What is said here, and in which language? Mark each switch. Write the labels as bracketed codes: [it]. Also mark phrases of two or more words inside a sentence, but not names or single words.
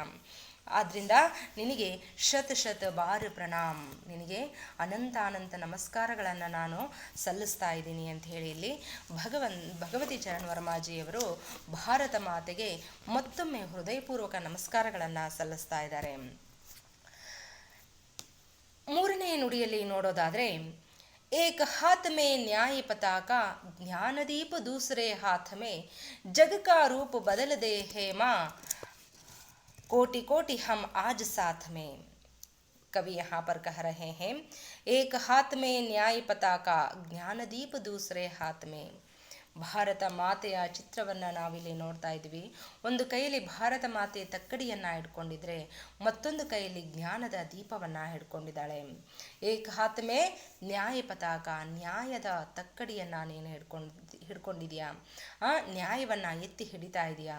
[kn] ಆದ್ದರಿಂದ ನಿನಗೆ [hi] शत बार प्रणाम, [kn] ನಿನಗೆ ಅನಂತ ನಮಸ್ಕಾರಗಳನ್ನು ನಾನು ಸಲ್ಲಿಸ್ತಾ ಇದ್ದೀನಿ ಅಂತ ಹೇಳಿ ಇಲ್ಲಿ ಭಗವತಿ ಚರಣ್ ವರ್ಮಾಜಿಯವರು ಭಾರತ ಮಾತೆಗೆ ಮತ್ತೊಮ್ಮೆ ಹೃದಯಪೂರ್ವಕ ನಮಸ್ಕಾರಗಳನ್ನು ಸಲ್ಲಿಸ್ತಾ ಇದ್ದಾರೆ. ಮೂರನೇ ನುಡಿಯಲ್ಲಿ ನೋಡೋದಾದರೆ, [hi] एक हाथ में न्याय पताका ज्ञानदीप दूसरे हाथ में जग का रूप बदल दे है माँ, कोटि कोटि हम आज साथ में. कवि यहाँ पर कह रहे हैं, एक हाथ में न्याय पताका ज्ञानदीप दूसरे हाथ में. [kn] ಭಾರತ ಮಾತೆಯ ಚಿತ್ರವನ್ನು ನಾವಿಲ್ಲಿ ನೋಡ್ತಾ ಇದ್ವಿ. ಒಂದು ಕೈಯಲ್ಲಿ ಭಾರತ ಮಾತೆ ತಕ್ಕಡಿಯನ್ನು ಹಿಡ್ಕೊಂಡಿದ್ರೆ ಮತ್ತೊಂದು ಕೈಯಲ್ಲಿ ಜ್ಞಾನದ ದೀಪವನ್ನು ಹಿಡ್ಕೊಂಡಿದ್ದಾಳೆ. [hi] एक हाथ में न्याय पताका, [kn] ನ್ಯಾಯದ ತಕ್ಕಡಿಯನ್ನು ನೀನು ಹಿಡ್ಕೊಂಡಿದೀಯಾ, ನ್ಯಾಯವನ್ನು ಎತ್ತಿ ಹಿಡಿತಾ ಇದೆಯಾ.